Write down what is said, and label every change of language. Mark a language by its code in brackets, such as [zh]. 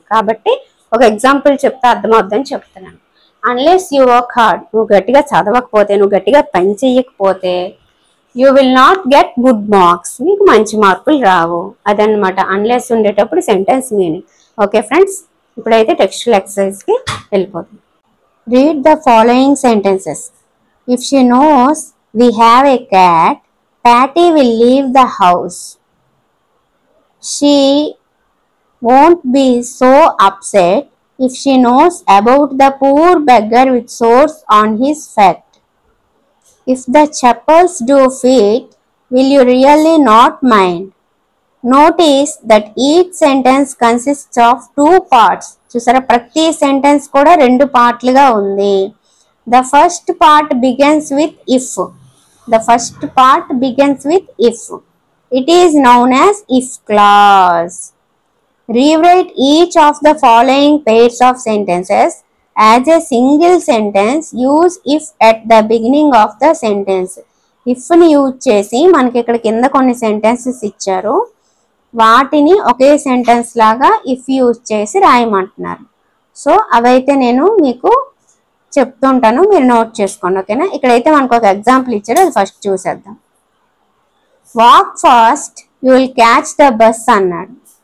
[te] కాబట్టి ఒక ఎగ్జాంపుల్ చెప్తే అర్థమవుద్దని చెప్తున్నాను. [en] unless you work hard, [te] నువ్వు గట్టిగా చదవకపోతే, నువ్వు గట్టిగా పని చెయ్యకపోతే, [en] you will not get good marks, [te] నీకు మంచి మార్కులు రావు. అదనమాట అన్లెస్ ఉండేటప్పుడు సెంటెన్స్ మీనింగ్. ఓకే ఫ్రెండ్స్, ఇప్పుడైతే టెక్స్చువల్ ఎక్సర్సైజ్ కి వెళ్ళిపోతుంది. [en] Read the following sentences. If she knows we have a cat, Patty will leave the house. She won't be so upset if she knows about the poor beggar with sores on his feet. If the chappals do fit, will you really not mind? Notice that each sentence consists of two parts. [te] చూసారా, ప్రతి sentence కూడా రెండు పార్ట్లుగా ఉంది. [en] The first part begins with if. The first part begins with if. It is known as if clause. Rewrite each of the following pairs of sentences as a single sentence. Use if at the beginning of the sentence. [te] If ని use చేసి మనకి ఇక్కడ కింద కొన్ని sentences ఇచ్చారు, వాటిని ఒకే sentence లాగా if use చేసి రాయమంటున్నారు. సో అవైతే నేను మీకు చెప్తుంటాను, మీరు నోట్ చేసుకోండి. ఓకేనా? ఇక్కడైతే మనకు ఒక ఎగ్జాంపుల్ ఇచ్చారు, అది ఫస్ట్ చూసేద్దాం. [en] walk fast you will catch the bus [te] అన్నాడు.